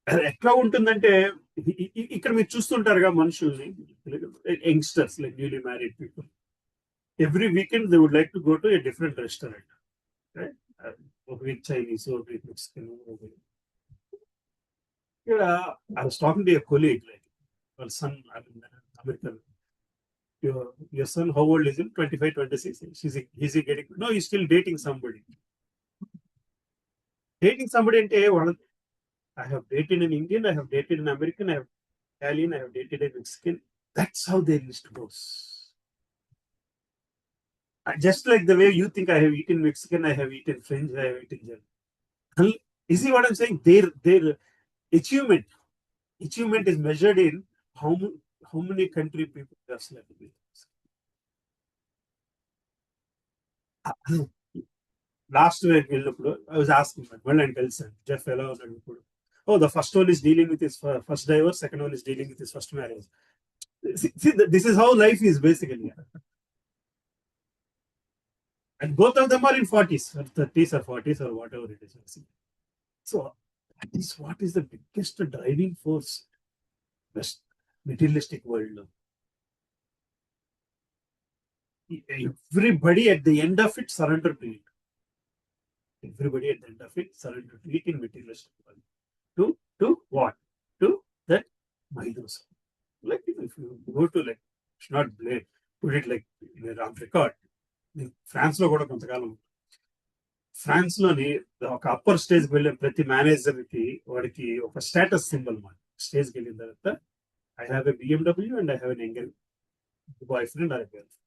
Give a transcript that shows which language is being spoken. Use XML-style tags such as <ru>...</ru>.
<te>ఎట్లా ఉంటుందంటే ఇక్కడ మీరు చూస్తుంటారుగా మనుషుల్ని,</te> <en>Youngsters like newly married people, every weekend they would like to go to a different restaurant, ఒక week Chinese, ఒక week Mexican. ఇక్కడ I was talking to a colleague like వాళ్ళ son American. Your son, how old is he? 25, 26. Is he getting? No, he's still dating somebody. Dating somebody</en> <te>అంటే</te> <en>I have dated an Indian, I have dated an American, I have Italian, I have dated a Mexican. That's how their list goes. Just like the way you think I have eaten Mexican, I have eaten French, I have eaten German. You see what I'm saying? Their achievement is measured in how many country people they have slept with. Last week</en> <te>వెళ్ళినప్పుడు</te> <en>I was asking</en> <te>మళ్ళీ ఆయన కలిసాను, Jeff ఎలా ఉన్నాడు ఇప్పుడు.</te> <en>Oh, the first one is dealing with his first divorce, second one is dealing with his first marriage. See, this is how life is basically. And both of them are in 40s or 30s or 40s or whatever it is. So that is what is the biggest driving force best materialistic world. Everybody at the end of it surrender to it. Everybody at the end of it surrender to it in materialistic world. To what? To that Maidus. Like if you go to like, it's not blade, put it like in a round record.</en> <te>France లో కూడా కొంతకాలం, France లోని ఒక upper stage వెళ్ళే ప్రతి manager కి వాడికి ఒక స్టేటస్ సింబల్ మాట. స్టేజ్ కి వెళ్ళిన తర్వాత</te> <en>I have a BMW and I have an younger boyfriend or girl.</en>